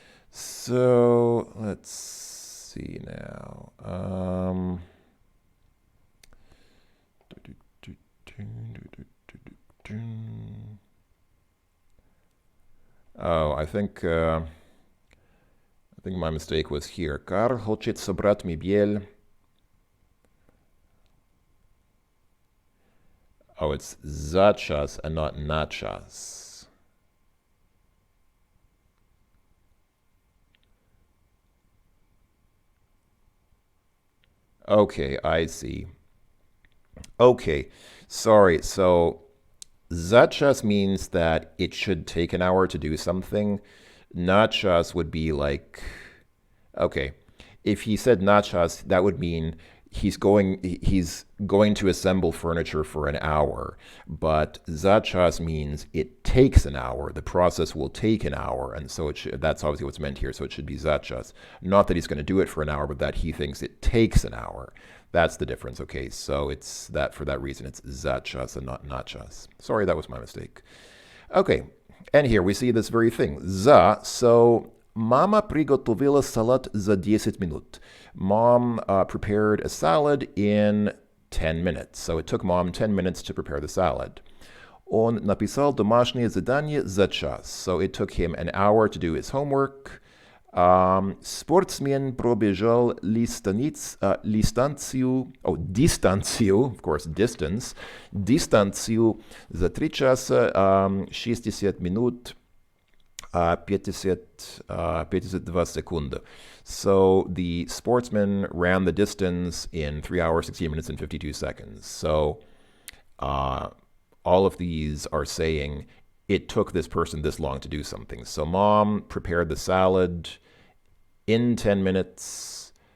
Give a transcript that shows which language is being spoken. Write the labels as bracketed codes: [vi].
[en] So let's see now. Oh, I think my mistake was here. [ru] Karl хочет собрать мебель. [en] Oh, it's za čas and not na čas. Okay, I see. Okay, sorry. So za čas means that it should take an hour to do something. Na čas would be like, okay, if he said na čas, that would mean he's going to assemble furniture for an hour. But za čas means it takes an hour. The process will take an hour, and so that's obviously what's meant here. So it should be za čas. Not that he's going to do it for an hour, but that he thinks it takes an hour. That's the difference. Okay, so it's that for that reason it's za čas and not na čas. Sorry, that was my mistake. Okay, and here we see this very thing. [ru] За, so Mama приготовила салат за 10 минут. [en] Mom prepared a salad in 10 minutes. So it took Mom 10 minutes to prepare the salad. [ru] Он написал домашнее задание за час. [en] So it took him an hour to do his homework. [ru] Спортсмен пробежал дистанцию, [en] of course, distance, [ru] дистанцию за 3 часа 60 минут 52 секунды. [en] So the sportsman ran the distance in 3 hours, 16 minutes, and 52 seconds. So all of these are saying it took this person this long to do something. So Mom prepared the salad in 10 minutes.